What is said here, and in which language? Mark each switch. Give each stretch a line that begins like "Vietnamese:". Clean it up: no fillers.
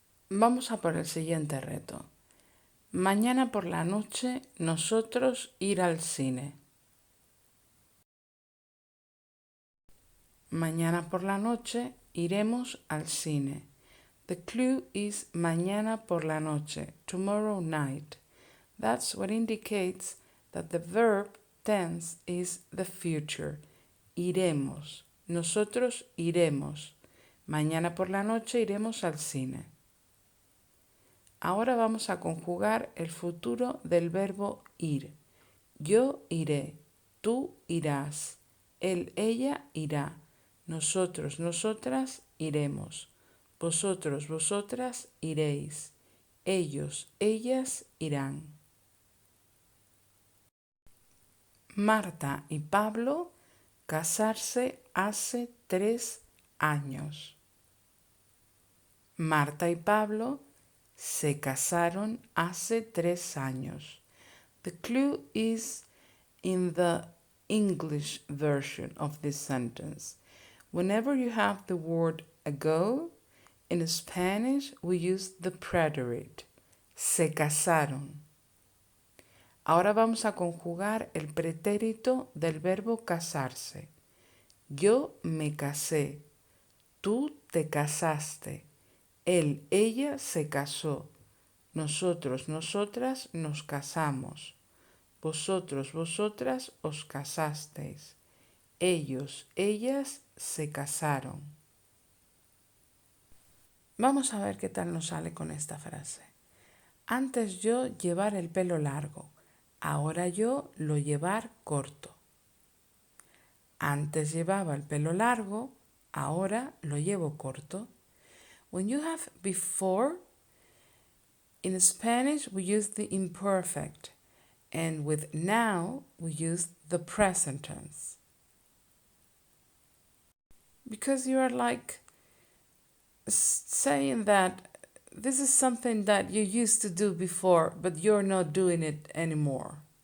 Spanish: Vamos a por el siguiente reto. Mañana por la noche nosotros ir al cine. Mañana por la noche iremos al cine.
English: The clue is
Spanish: mañana por la noche,
English: tomorrow night. That's what indicates that the verb tense is the future.
Spanish: Iremos. Nosotros iremos. Mañana por la noche iremos al cine. Ahora vamos a conjugar el futuro del verbo ir. Yo iré, tú irás, él, ella irá, nosotros, nosotras iremos, vosotros, vosotras iréis, ellos, ellas irán. Marta y Pablo casarse hace 3 años. Marta y Pablo se casaron hace 3 años.
English: The clue is in the English version of this sentence. Whenever you have the word ago, in Spanish we use the preterite.
Spanish: Se casaron. Ahora vamos a conjugar el pretérito del verbo casarse. Yo me casé. Tú te casaste. Él, ella se casó. Nosotros, nosotras nos casamos. Vosotros, vosotras os casasteis. Ellos, ellas se casaron. Vamos a ver qué tal nos sale con esta frase. Antes yo llevar el pelo largo, ahora yo lo llevar corto. Antes llevaba el pelo largo, ahora lo llevo corto.
English: When you have before, in Spanish we use the imperfect, and with now we use the present tense. Because you are like saying that this is something that you used to do before, but you're not doing it anymore.